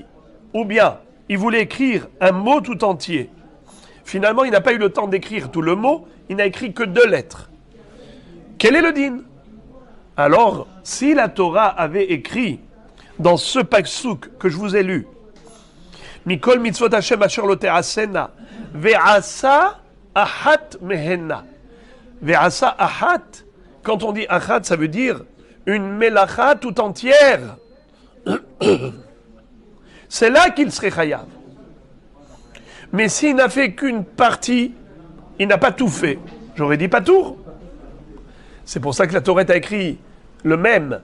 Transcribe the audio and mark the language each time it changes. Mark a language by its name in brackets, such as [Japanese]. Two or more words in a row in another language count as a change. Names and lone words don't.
[French] Ou bien, il voulait écrire un mot tout entier. Finalement, il n'a pas eu le temps d'écrire tout le mot, il n'a écrit que 2 lettres. Quel est le din? Alors, si la Torah avait écrit dans ce pasuk que je vous ai lu, [Hebrew] מכל מצות השם אשר לא תעשינה, ועשה אחת מהנה. ועשה אחת, [French] quand on dit ahat, ça veut dire une melacha tout entière. C'est là qu'il serait chayav. Mais s'il n'a fait qu'une partie, il n'a pas tout fait. J'aurais dit pas tout. C'est pour ça que la Torah a écrit le même.